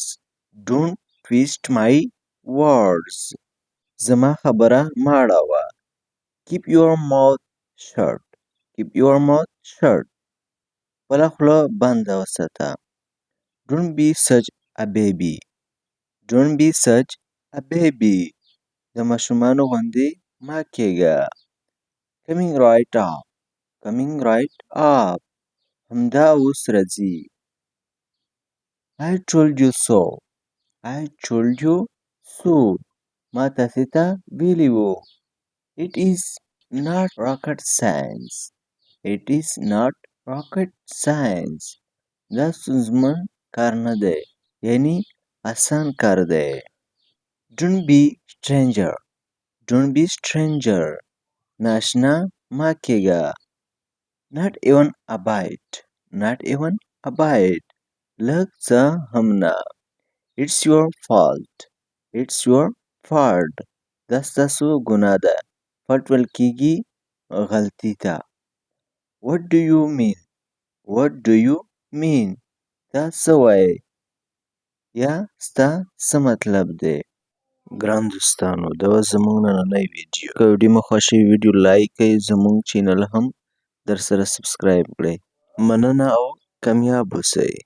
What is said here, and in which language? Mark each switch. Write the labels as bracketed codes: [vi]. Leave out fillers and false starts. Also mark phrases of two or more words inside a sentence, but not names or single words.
[en] Don't twist my words. [ps] زما خبره مه اړوه. [en] Keep your mouth shut. Keep your mouth shut. [ps] خپله خوله بنده وساته. [en] Don't be such a baby. Don't be such a baby. [ps] د ماشومانو غوندې مه کېږه. [en] Coming right up. Coming right up. [ps] همدا اوس راځي. [en] I told you so. I told you so. [ps] ما تاسې ته ویلي وو. [en] It is not rocket science. It is not rocket science. [ps] دا ستونزمن کار نه دی. یعنی آسان کار دی. [en] Don't be stranger. Don't be stranger. [ps] ناشنا مه کېږه. [en] Not even a bite. Not even a bite. [ps] لږ څه هم نه. [en] It's your fault. It's your fault. [ps] دا ستاسو ګناه ده. fault ویل کېږي غلطي ته. [en] What do you mean? What do you mean? [ps] دا څه وایې؟ یا ستا څه مطلب دی؟ ګران دوستانو دا وه زموږ نننۍ ویډیو که ویډیو مو خوښه وي ویډیو لایک کړئ زموږ چینل هم درسره سبسکرایب کړئ مننه او کامیاب اوسئ